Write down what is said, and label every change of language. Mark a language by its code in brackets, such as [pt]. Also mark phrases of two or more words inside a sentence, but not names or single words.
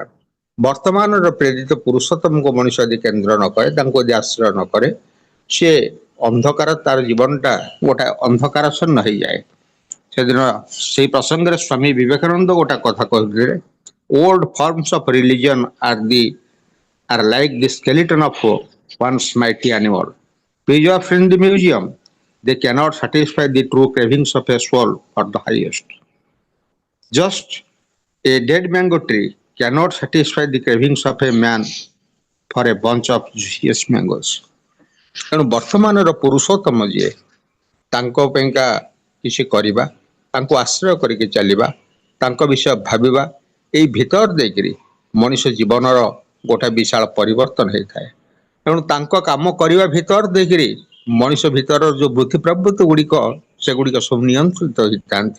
[or] ବର୍ତ୍ତମାନର ପ୍ରେରିତ ପୁରୁଷୋତ୍ତମକୁ ମଣିଷ ଯଦି କେନ୍ଦ୍ର ନ କରେ, ତାଙ୍କୁ ଯଦି ଆଶ୍ରୟ ନ କରେ, ସିଏ ଅନ୍ଧକାର, ତାର ଜୀବନଟା ଗୋଟେ ଅନ୍ଧକାରାଚ୍ଛନ୍ନ ହେଇଯାଏ। ସେଦିନ ସେଇ ପ୍ରସଙ୍ଗରେ ସ୍ୱାମୀ ବିବେକାନନ୍ଦ ଗୋଟେ କଥା କହିଥିଲେ, [en] old forms of religion are like the skeleton of one's mighty animal. Preserved in the museum, they cannot satisfy the true cravings of a soul for the highest. Just a dead mango tree cannot satisfy the cravings of a man for a bunch of juicy mangoes. [or] ତେଣୁ ବର୍ତ୍ତମାନର ପୁରୁଷୋତ୍ତମ ଯିଏ, ତାଙ୍କ ପାଇଁକା କିଛି କରିବା, ତାଙ୍କୁ ଆଶ୍ରୟ କରିକି ଚାଲିବା, ତାଙ୍କ ବିଷୟ ଭାବିବା, ଏଇ ଭିତର ଦେଇକରି ମଣିଷ ଜୀବନର ଗୋଟେ ବିଶାଳ ପରିବର୍ତ୍ତନ ହେଇଥାଏ। ତେଣୁ ତାଙ୍କ କାମ କରିବା ଭିତର ଦେଇକରି ମଣିଷ ଭିତରର ଯୋଉ ବୃତ୍ତି ପ୍ରବୃତ୍ତି ଗୁଡ଼ିକ, ସେଗୁଡ଼ିକ ସବୁ ନିୟନ୍ତ୍ରିତ ହେଇଥାନ୍ତି।